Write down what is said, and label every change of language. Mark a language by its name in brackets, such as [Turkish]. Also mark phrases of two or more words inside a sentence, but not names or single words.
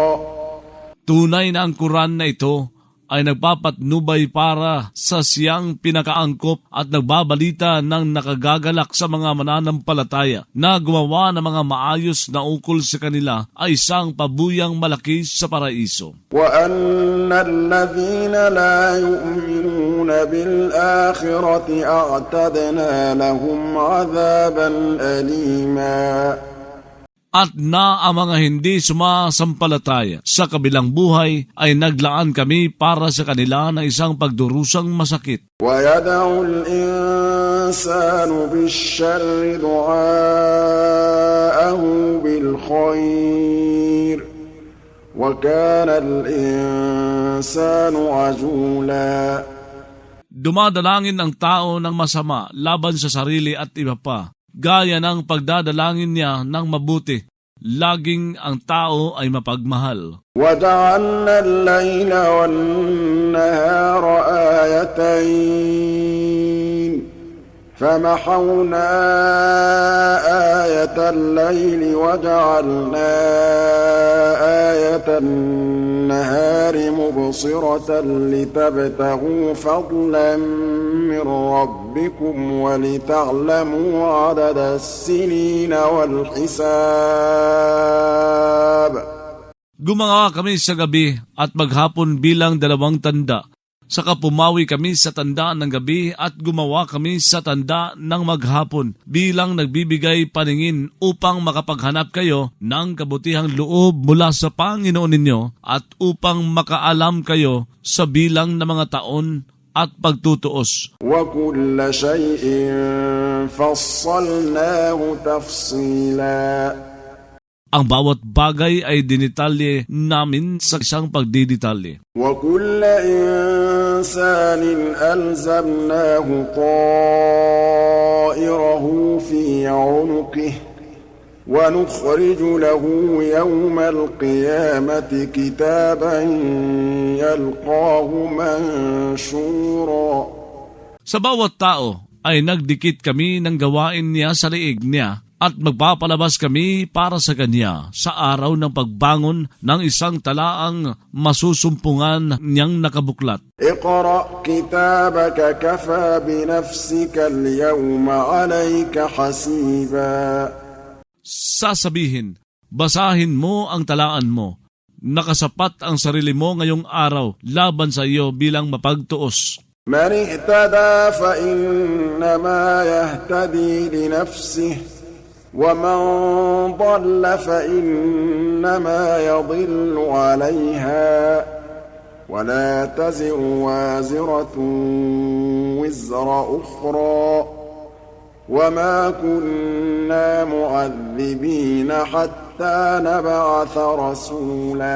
[Filipino] Tunay na ang Quran na ito ay nagpapatnubay para sa siyang pinakaangkop at nagbabalita ng nakagagalak sa mga mananampalataya na gumawa ng mga maayos na ukol sa kanila ay isang pabuyang malaki sa paraiso. [Arabic] وأن الذين لا يؤمنون بالآخرة أعتدنا لهم عذابا أليما. [Filipino] At na ang mga hindi sumasampalataya sa kabilang buhay ay naglaan kami para sa kanila ng isang pagdurusang masakit. [Arabic] ويدع الإنسان بالشر دعاءه بالخير وكان الإنسان عجولا. [Filipino] Dumadalangin ang tao ng masama laban sa sarili at iba pa, gaya ng pagdadalangin niya ng mabuti. Laging ang tao ay mapagmahal. [Arabic] وجعلنا الليل والنهار آيتين فمحونا آية الليل وجعلنا آية النهار مبصرة لتبتغوا فضلا من ربكم ولتعلموا عدد السنين والحساب. [Filipino] Gumawa kami sa gabi at maghapon bilang dalawang tanda. Saka pumawi kami sa tanda ng gabi at gumawa kami sa tanda ng maghapon bilang nagbibigay paningin upang makapaghanap kayo ng kabutihang loob mula sa Panginoon ninyo at upang makaalam kayo sa bilang ng mga taon at pagtutuos. [Arabic] وكل شيء فصلناه تفصيلا. [Filipino] Ang bawat bagay ay dinitalye namin sa isang pagdidetalye. [Arabic] وكل إنسان ألزمناه طائره في عنقه ونخرج له يوم القيامة كتابا يلقاه منشورا. [Filipino] Sa bawat tao ay nagdikit kami ng gawain niya sa liig niya at magpapalabas kami para sa kanya sa araw ng pagbangon ng isang talaang masusumpungan niyang nakabuklat. [Arabic] اقرأ كتابك كفى بنفسك اليوم عليك حسيبا. [Filipino] Sasabihin, basahin mo ang talaan mo. Nakasapat ang sarili mo ngayong araw laban sa iyo bilang mapagtuos. [Arabic] من اهتدى فإنما يهتدي لنفسه ومن ضل فإنما يضل عليها ولا تزر وازرة وزر أخرى وما كنا معذبين حتى نبعث رسولا.